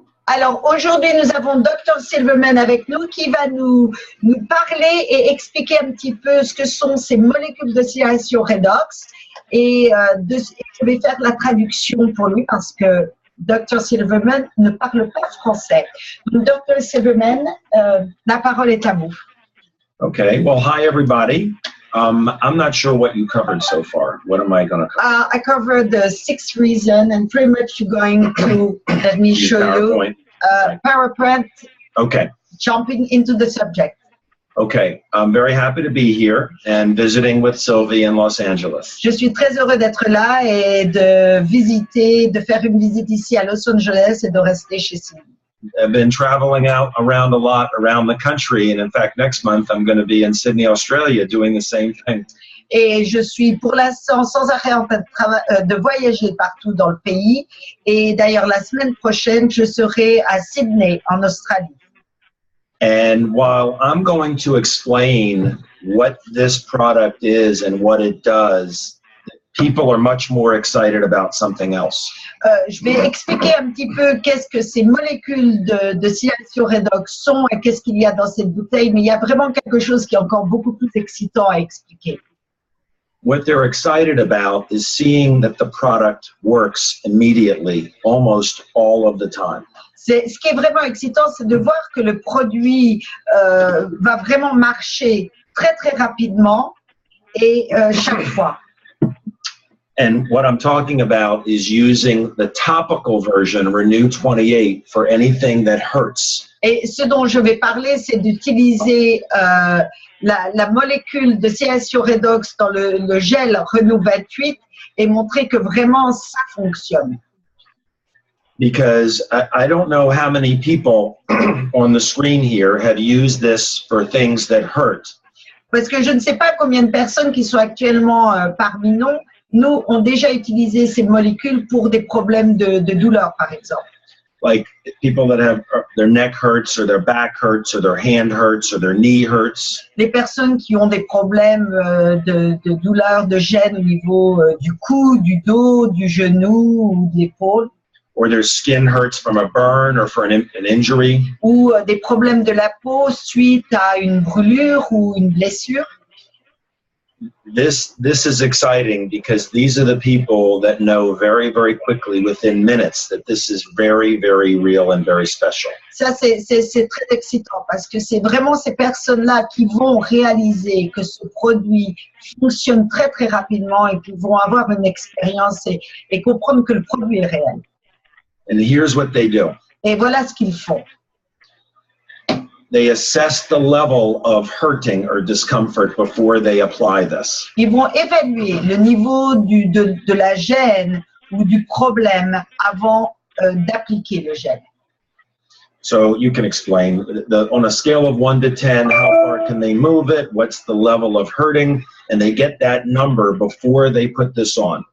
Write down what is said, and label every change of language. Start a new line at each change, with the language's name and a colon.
French: Alors aujourd'hui, nous avons Dr Silverman avec nous qui va nous parler et expliquer un petit peu ce que sont ces molécules d'oscillation Redox. Et je vais faire la traduction pour lui parce que Dr Silverman ne parle pas français. Donc, Dr Silverman, la parole est à vous.
English: Okay, well, hi everybody. I'm not sure what you covered so far. What am I going to cover? I covered the 6th reason, and pretty much you're going to, let me show you, PowerPoint, okay. Jumping into the subject. Okay, I'm very happy to be here and visiting with Sylvie in Los Angeles.
French: Je suis très heureux d'être là et de visiter, de faire une visite ici à Los Angeles et de rester chez Sylvie.
English: I've been traveling around a lot around the country, and in fact, next month I'm going to be in Sydney, Australia, doing the same thing.
French: Et je suis pour l'instant sans arrêt en train de voyager partout dans le pays. Et d'ailleurs, la semaine prochaine, je serai à Sydney, en Australie.
English: And while I'm going to explain what this product is and what it does, people are much more excited about something else.
French: Je vais expliquer un petit peu qu'est-ce que ces molécules de silation Redox sont et qu'est-ce qu'il y a dans cette bouteille, mais il y a vraiment quelque chose qui est encore beaucoup plus excitant à expliquer.
English: What they're excited about is seeing that the product works immediately, almost all of the time.
French: Ce qui est vraiment excitant, c'est de voir que le produit va vraiment marcher très très rapidement et chaque fois.
English: And what I'm talking about is using the topical version, Renew 28, for anything that hurts.
French: Et ce dont je vais parler, c'est d'utiliser la molécule de silation Redox dans le gel Renew 28 et montrer que vraiment ça fonctionne.
English: Because I don't know how many people on the screen here have used this for things that hurt.
French: Parce que je ne sais pas combien de personnes qui sont actuellement parmi nous ont déjà utilisé ces molécules pour des problèmes de douleur, par exemple.
English: Like people that have their neck hurts or their back hurts or their hand hurts or their knee hurts.
French: Les personnes qui ont des problèmes de douleur, de gêne au niveau du cou, du dos, du genou ou de l'épaule.
English: Or their skin hurts from a burn or for an injury.
French: Ou des problèmes de la peau suite à une brûlure ou une blessure.
English: This is exciting because these are the people that know very, very quickly within minutes that this is very, very real and very special.
French: Ça, c'est très excitant parce que c'est vraiment ces personnes-là qui vont réaliser que ce produit fonctionne très, très rapidement et qui vont avoir une expérience et comprendre que le produit est réel.
English: And here's what they do.
French: Et voilà ce qu'ils font.
English: They assess the level of hurting or discomfort before they apply this.
French: Ils vont évaluer le niveau de la gêne ou du problème avant d'appliquer le gel.
English: So you can explain, on a scale of 1 to 10, how far can they move it? What's the level of hurting? And they get that number before they put this on.